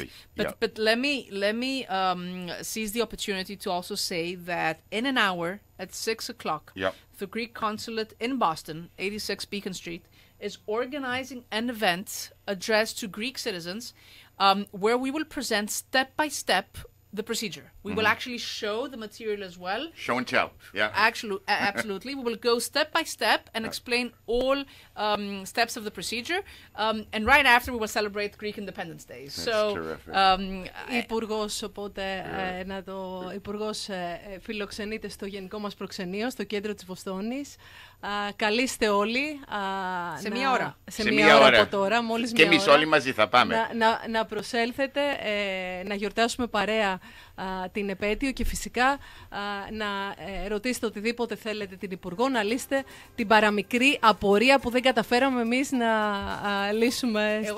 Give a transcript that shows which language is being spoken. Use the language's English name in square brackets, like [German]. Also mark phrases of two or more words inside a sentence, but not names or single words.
[English] But let me seize the opportunity to also say that in an hour at 6 o'clock, the Greek consulate in Boston, 86 Beacon Street, is organizing an event addressed to Greek citizens where we will present step by step the procedure. We will actually show the material as well. Show and tell, yeah. Actually, absolutely. We will go step by step and explain all steps of the procedure. And right after, we will celebrate Greek Independence Day. That's terrific. [Greek] Υπουργός, οπότε Υπουργός φιλοξενείται στο γενικό μας προξενείο, στο κέντρο της Βοστόνης. Καλείστε όλοι. Σε μία ώρα. Σε μία ώρα από τώρα, μόλις μία ώρα. Και εμείς όλοι μαζί θα πάμε. Να προσέλθετε, να γιορτάσουμε παρέα την επέτειο και φυσικά να ρωτήσετε οτιδήποτε θέλετε την Υπουργό, να λύσετε την παραμικρή απορία που δεν καταφέραμε εμείς να λύσουμε στο μισάωρο.